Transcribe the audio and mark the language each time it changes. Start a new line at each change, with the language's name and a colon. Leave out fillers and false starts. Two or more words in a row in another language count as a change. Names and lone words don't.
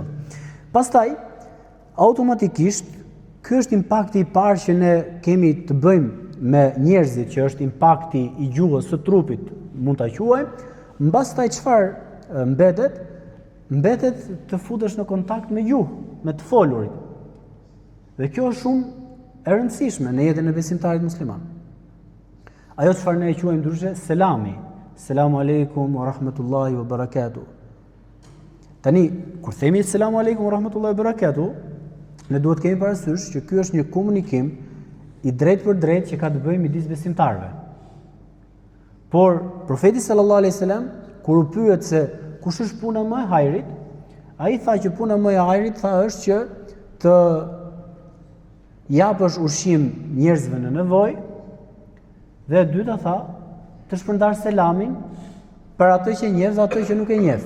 Albanian: Pastaj, automatikisht, ky është impakti i parë që ne kemi të bëjmë me njerëzit, që është impakti i gjuhës së trupit, mund ta quajmë. Mbastaj çfarë mbetet? Mbetet të futesh në kontakt me gjuhë, me të folurit. Dhe kjo është shumë e rëndësishme në jetën e besimtarit musliman. Ajo çfarë ne e quajmë ndryshe selami.
Arabic: السلام عليكم ورحمة الله وبركاته.
Albanian: Tani, kur themi
Arabic: السلام عليكم ورحمة الله وبركاته,
Albanian: ne duhet kemi parasysh që ky është një komunikim i drejtë për drejtë që ka të bëjë midis besimtarëve. Por profeti
Arabic: صلى الله عليه وسلم
Albanian: kur u pyet se kush është puna më e hajrit, ai tha që puna më e hajrit është që të japësh ushqim njerëzve në nevojë, dhe e dyta tha të shpërndarsh selamin për atë që njeh dhe atë që nuk e njeh.